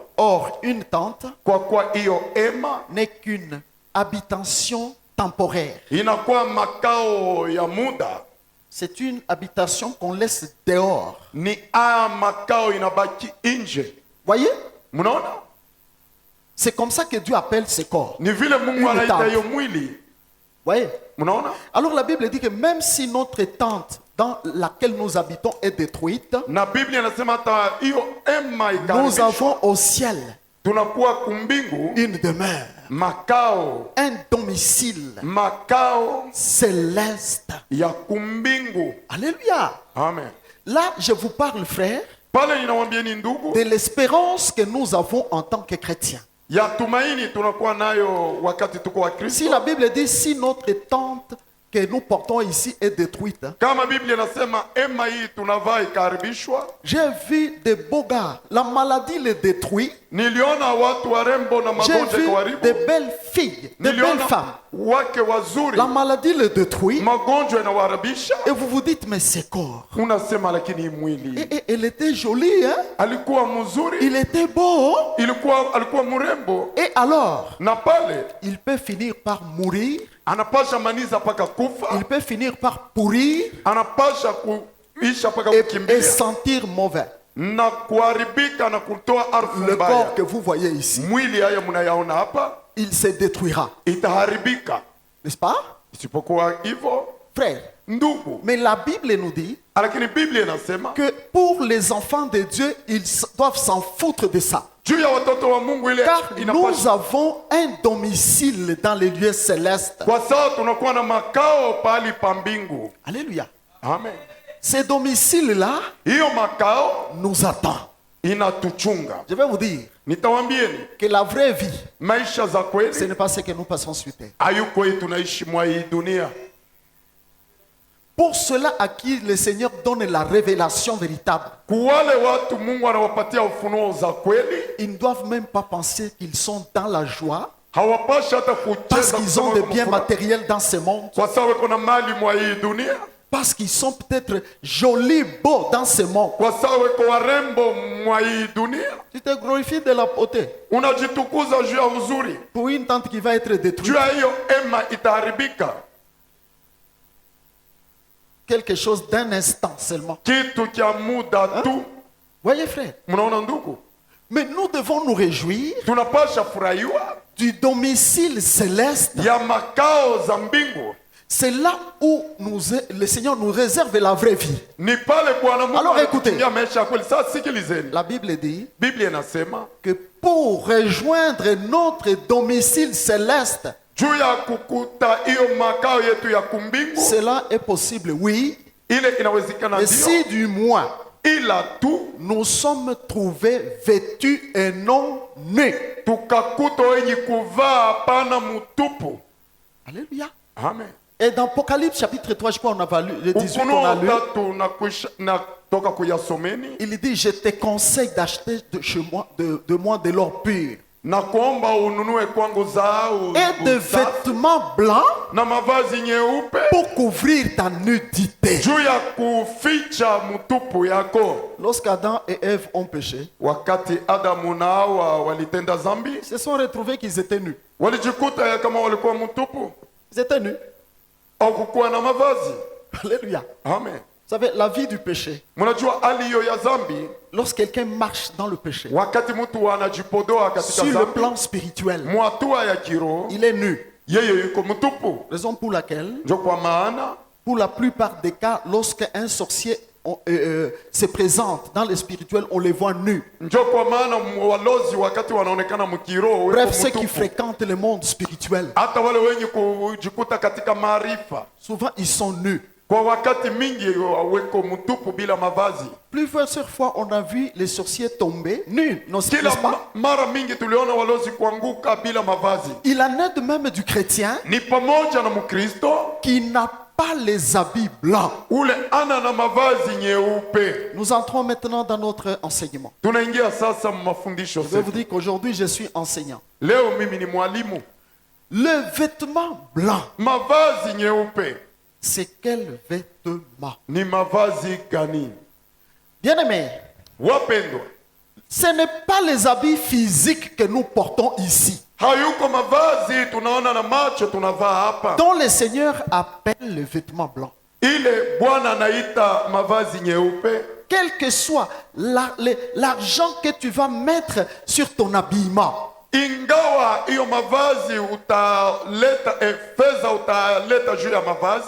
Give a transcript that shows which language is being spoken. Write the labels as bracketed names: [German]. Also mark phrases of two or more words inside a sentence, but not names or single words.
[French] Or, une tente [Swahili] kwa kuwa hiyo ema [French] n'est qu'une habitation temporaire. [Swahili] inakuwa makao ya muda, [French] C'est une habitation qu'on laisse dehors. [Swahili] ni haya makao inabaki nje. [French] Voyez? [Swahili] Mnaona, [French] C'est comme ça que Dieu appelle ses corps. [Swahili] ni vile Mungu [French] Une [Swahili] anaita [French] tente. [Swahili] hiyo mwili. [French] Voyez? [Swahili] Mnaona, [French] Alors la Bible dit que même si notre tente dans laquelle nous habitons est détruite, [Swahili] na Biblia inasema hata hiyo ema [French] nous [Swahili] ikaharibishwa, [French] avons au ciel [Swahili] tunakuwa kumbingu [French] une demeure. [Swahili] makao [French] un domicile [Swahili] makao [French] céleste. [Swahili] ya kumbingu. [French] Alléluia. [Swahili] Amen. [French] Là, je vous parle, frère, [Swahili] Pale ninawambieni ndugu, [French] de l'espérance que nous avons en tant que chrétiens. [Swahili] ya tumaini tunakuwa nayo wakati tuko wa [French] Si [Swahili] Kristo. [French] la Bible dit, si notre tente que nous portons ici est détruite, [Swahili] Kama Biblia inasema ema hii tunavaa ikaharibishwa, [French] j'ai vu des beaux gars, la maladie les détruit. [Swahili] niliona watu warembo na [French] J'ai [Swahili] magonjwa [French] vu [Swahili] ikawaribu, [French] des belles filles, des belles femmes. [Swahili] wake wazuri, [French] La maladie les détruit. [Swahili] magonjwa inawaharibisha. [French] Et vous vous dites, mais c'est corps. [Swahili] Unasema lakini hii mwili [French] Et elle était jolie, hein? [Swahili] alikuwa mzuri, [French] Il était beau. [Swahili] alikuwa mrembo, [French] Et alors, [Swahili] na pale [French] il peut finir par mourir. [Swahili] anapasha maniza mpaka kufa, [French] Il peut finir par pourrir [Swahili] anapasha kuisha mpaka [French] et [Swahili] kukimbia [French] sentir mauvais. [Swahili] na kuharibika na kutoa harufu [French] Le [Swahili] mbaya. [French] corps que vous voyez ici, [Swahili] Mwili haya mnayaona hapa [French] il se détruira. [Swahili] itaharibika, [French] N'est-ce pas, [Swahili] isipokuwa hivyo [French] frère? [Swahili] ndugu. [French] Mais la Bible nous dit [Swahili] Lakini Biblia inasema [French] que pour les enfants de Dieu, doivent s'en foutre de ça. [Swahili] juu ya watoto wa Mungu ile [French] Car nous [Swahili] inapasha, [French] avons un domicile dans les lieux célestes. [Swahili] kwa sababu tunakuwa na makao pahali pa mbingu. [French] Alléluia. [Swahili] Amen. [French] Ces domiciles-là [Swahili] Hiyo makao [French] nous attendent. [Swahili] inatuchunga. [French] Je vais vous dire [Swahili] Nitawambieni [French] que la vraie vie, [Swahili] maisha za [French] ce [Swahili] kweli [French] n'est pas ce que nous passons sur terre. [Swahili] hayuko hii tunaishi mwa hii dunia. [French] Pour ceux-là à qui le Seigneur donne la révélation véritable, [Swahili] Kuwale watu Mungu anawapatia ufunuo za kweli, [French] ils ne doivent même pas penser qu'ils sont dans la joie [Swahili] hawapashi hata [French] parce [Swahili] kucheza [French] qu'ils ont [Swahili] kusema [French] des [Swahili] kama [French] biens [Swahili] furaha. [French] matériels dans ce monde, [Swahili] Kwa sababu kuna mali mwa hii dunia, [French] parce qu'ils sont peut-être jolis, beaux dans ce monde. [Swahili] kwa sababu weko warembo mwa hii dunia. [French] Tu te glorifies de la beauté [Swahili] Unajitukuza juu ya uzuri, [French] pour une tente qui va être détruite. [Swahili] juu ya hiyo ema itaharibika. [French] Quelque chose d'un instant seulement. [Swahili] Kitu cha muda tu. [French] Voyez frère, [Swahili] Mnaona ndugu, [French] mais nous devons nous réjouir [Swahili] tunapasha furahiwa [French] du domicile céleste. [Swahili] ya makao za mbingu. [French] C'est là où le Seigneur nous réserve la vraie vie. [Swahili] Ni pale Bwana Mungu [French] Alors, écoutez. [Swahili] anatutumia maisha ya kweli. Sasa sikilizeni, [French] La Bible dit [Swahili] Biblia inasema [French] que pour rejoindre notre domicile céleste, [Swahili] juu ya kukuta hiyo makao yetu ya kumbingu, [French] cela est possible, oui, [Swahili] ile inawezekana [French] mais [Swahili] ndio, [French] si du moins [Swahili] ila tu [French] nous sommes trouvés vêtus et non nus. [Swahili] tukakuta wenye kuvaa hapana mutupu. [French] Alléluia. [Swahili] Amen. [French] Et dans Apocalypse chapitre 3, je crois on a lu, le 18 on a [Swahili] Ufunuo [French] lu, [Swahili] tatu na toka kuyasomeni, [French] il dit, je te conseille d'acheter de moi de l'or pur [Swahili] na kuomba ununue kwangu zao [French] et de vêtements blancs [Swahili] na mavazi nyeupe [French] pour couvrir ta nudité. [Swahili] juu ya kuficha mutupu yako. [French] Lorsqu'Adam et Ève ont péché, [Swahili] Wakati Adamu na Hawa walitenda zambi, [French] ils se sont retrouvés qu'ils étaient nus. [Swahili] walijikuta ya kama walikuwa mutupu [French] Ils étaient nus. [Swahili] au kukuwa na mavazi. [French] Alléluia. [Swahili] Amen. [French] Vous savez, la vie du péché, [Swahili] Mnajua hali hiyo ya zambi, [French] lorsque quelqu'un marche dans le péché, [Swahili] wakati mtu anajipodoa katika [French] sur le [Swahili] zambi, [French] plan spirituel, [Swahili] mwatua ya kiroho, [French] il est nu. [Swahili] yeye yuko mutupu. [French] Raison pour laquelle, [Swahili] Ndio kwa maana [French] pour la plupart des cas, lorsqu'un sorcier se présente dans le spirituel, on les voit nus. [Swahili] ndio kwa maana walozi wakati wanaonekana mkiroho weko [French] Bref, ceux qui [Swahili] mutupu. [French] fréquentent le monde spirituel, [Swahili] Hata wale wenye kujikuta katika maarifa [French] souvent ils sont nus. [Swahili] kwa wakati mingi weko mutupu bila mavazi. [French] Plusieurs fois, on a vu les sorciers tomber nus, n'est-ce [Swahili] Kila [French] pas? [Swahili] mara mingi tuliona walozi kuanguka bila mavazi. [French] Il en est de même du chrétien [Swahili] Ni pamoja na Mkristo [French] qui n'a pas les habits blancs. [Swahili] ule ana na mavazi nyeupe. [French] Nous entrons maintenant dans notre enseignement. [Swahili] Tunaingia sasa mafundisho [French] Je vais vous [Swahili] zetu. [French] dire qu'aujourd'hui, je suis enseignant. [Swahili] Leo mimi ni mwalimu. [French] Le vêtement blanc, [Swahili] Mavazi nyeupe [French] c'est quel vêtement? [Swahili] ni mavazi gani? [French] Bien-aimés, [Swahili] Wapendwa, [French] ce n'est pas les habits physiques que nous portons ici, [Swahili] hayuko mavazi tunaona na macho tunavaa hapa, [French] dont le Seigneur appelle le vêtement blanc. [Swahili] ile Bwana anaita mavazi nyeupe. [French] Quel que soit l'argent que tu vas mettre sur ton habillement, [Swahili] Ingawa hiyo mavazi utaleta fedha utaleta juu ya mavazi,